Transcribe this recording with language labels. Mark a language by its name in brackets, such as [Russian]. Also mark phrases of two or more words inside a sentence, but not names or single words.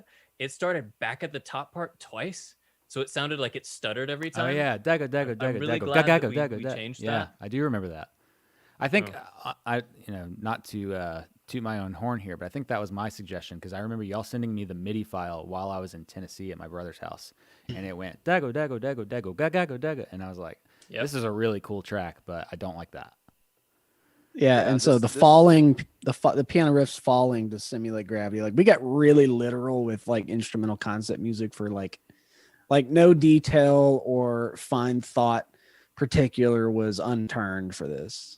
[English] It started back at the top part twice. So it sounded like it stuttered every time. Oh yeah, daga, daga, daga, I'm really daga, glad daga, that we daga. changed Yeah, that. I do remember that. I think I not to toot my own horn here, but I think that was my suggestion because I remember y'all sending me the MIDI file while I was in Tennessee at my brother's house, and it went dago, dago, dago, dago, gago, dago, and I was like, this is a really cool track, but I don't like that. Yeah, and so the piano riffs falling to simulate gravity. Like we got really literal with like instrumental concept music for like no detail or fine thought particular was unturned for this.